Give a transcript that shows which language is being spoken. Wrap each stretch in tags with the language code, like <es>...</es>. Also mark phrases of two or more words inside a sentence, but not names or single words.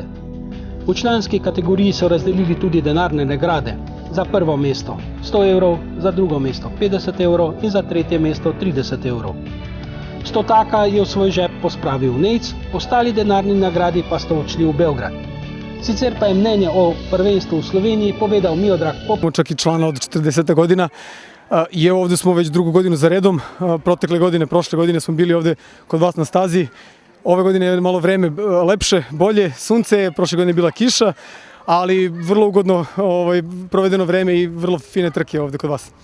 <sl>V članski kategoriji so razdelili tudi denarne nagrade. Za prvo mesto 100 evrov, za drugo mesto 50 evrov in za tretje mesto 30 evrov. 100 taka je v svoj žep pospravil Nejc, ostali denarni nagradi pa sta odšli v Beograd. Sicer pa je mnenje o prvenstvu v Sloveniji povedal Miodrag Pop.</sl> <sr>Čak i člana od 40 godina. I ovdje smo već drugu godinu za redom. Prošle godine smo bili ovdje kod vas na stazi. Ove godine je malo vreme lepše, bolje, sunce je, prošle godine je bila kiša, ali vrlo ugodno provedeno vreme i vrlo fine trke ovdje kod vas.</sr>